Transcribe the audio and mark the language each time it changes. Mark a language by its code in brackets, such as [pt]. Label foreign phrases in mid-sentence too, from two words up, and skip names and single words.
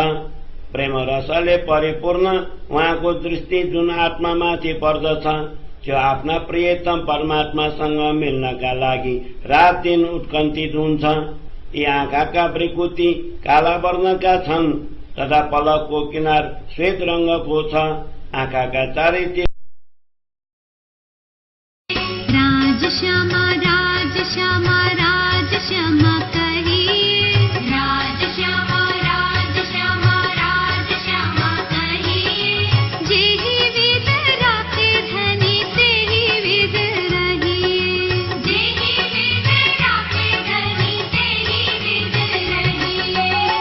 [ne] प्रेम रसले परिपूर्ण उहाँको दृष्टि जुन आत्मामाथि पर्दछ त्यो आफ्ना प्रियतम परमात्मासँग मिल्नका लागि रात दिन उत्कण्ठित हुन्छ। यी आँखाका भृकुटी काला वर्णका छन् तथा पलकको किनार श्वेत रंगको छ। आँखाका चारैतिर [hi] राजश्यामा राजश्यामा राजश्यामा कहिए, राजश्यामा राजश्यामा राजश्यामा कहिए। जेहि विध राखे धनी तेहि विध रहिए, जेहि विध राखे धनी तेहि विध रहिए।